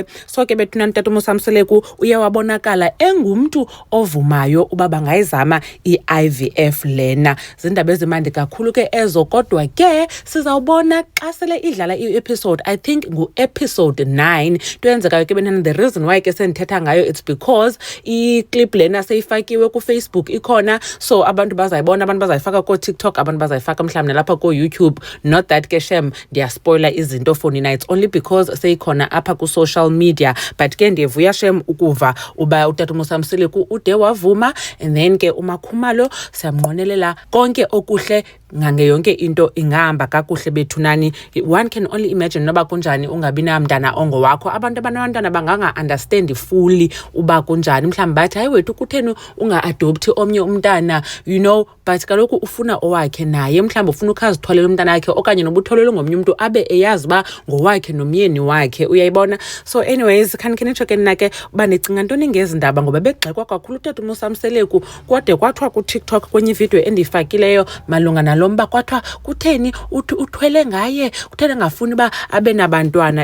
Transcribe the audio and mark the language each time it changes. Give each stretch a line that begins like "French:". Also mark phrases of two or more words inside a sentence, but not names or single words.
Xhosa: So ke bethunani uTata Mseleku uye wabonakala engumntu ovumayo uba bangayizama i-IVF lena. Zindaba ezimandi kakhulu ke ezo, kodwa ke sizawubona xa sele idlala i-episode,
English: I think
Xhosa: ngu-episode 9. Into yenzekayo ke bethunani,
English: the reason why
Xhosa: ke sendithetha ngayo
English: it's because
Xhosa: i-clip lena seyifakiwe kuFacebook ikhona, so abantu bazayibona, abantu bazayifaka kooTikTok, abantu bazayifaka mhlawumbi nalapha kooYouTube.
English: Not that
Xhosa: ke shem ndiyaspoila izinto
English: for nina, it's only because
Xhosa: seyikhona apha
English: ku-social media.
Xhosa: But ke ndiyavuya shem ukuva uba uTata Mseleku ude wavuma, and then ke uMakhumalo siyamnqwenelela konke okuhle ngange yonke into ingahamba kakuhle bethunani.
English: One can only imagine
Xhosa: noba kunjani ungabi namntana ongowakho. Abantu abanabantwana banganga-
English: understand fully
Xhosa: uba kunjani, mhlawumbi bathi hayi wethu kutheni unga-adopthi omnye umntana,
English: you know,
Xhosa: but kaloku ufuna owakhe naye. Mhlawumbi ufuna ukhazithwalela umntana wakhe, okanye noba utholelwe ngomnye umntu abe eyazi uba ngowakhe nomyeni wakhe, uyayibona. So anyways, khanikhe nitsho ke nina ke uba nicinga ntoni ngezi ndaba, ngoba begxekwa kakhulu uTata Mseleku kode kwathiwa kuTikTok kwenye ividiyo endiyifakileyo malunga nalo mba, kwathiwa kutheni uthwele ngaye, kutheni angafuni uba abe nabantwana.